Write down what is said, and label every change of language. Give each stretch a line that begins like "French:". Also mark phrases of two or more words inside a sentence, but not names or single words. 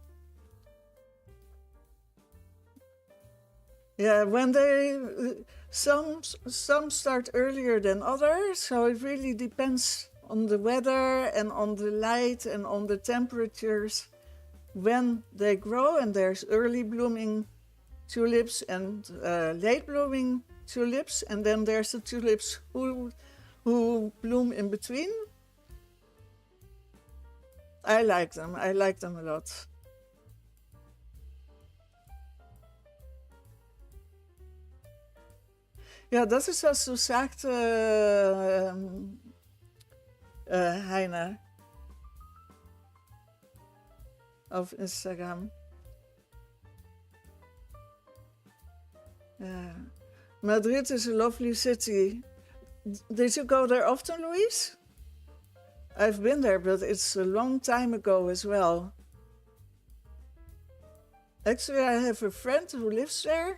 English: Yeah, when some start earlier than others, so it really depends on the weather and on the light and on the temperatures when they grow. And there's early blooming tulips and late blooming tulips, and then there's the tulips who bloom in between. I like them a lot.
German: Ja, dat is wat du sagte, Heiner, auf Instagram.
English: Yeah. Madrid is a lovely city. Did you go there often, Louise? I've been there, but it's a long time ago as well. Actually, I have a friend who lives there.